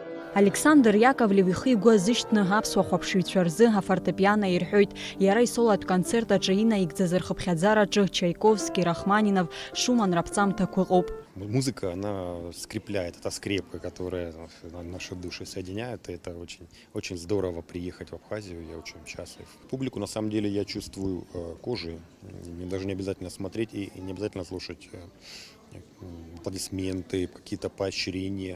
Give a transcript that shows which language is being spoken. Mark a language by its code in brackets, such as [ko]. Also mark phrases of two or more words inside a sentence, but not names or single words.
[ab] Александр Яковлев ихы игәы азышьҭны аԥсуа хәаԥшыҩцәа рзы афортепиано ирҳәоит. Иара исолатә концерт аҿы инаигӡаз рхыԥхьаӡараҿы Чайковски, Рахманинов, Шуман раԥҵамҭақәа ыҟоуп. [ru] Музыка, она скрепляет, это скрепка, которая наши души соединяет. И это очень, очень здорово приехать в Абхазию, я очень счастлив. Публику, на самом деле, я чувствую кожей. Мне даже не обязательно смотреть и не обязательно слушать аплодисменты, какие-то поощрения.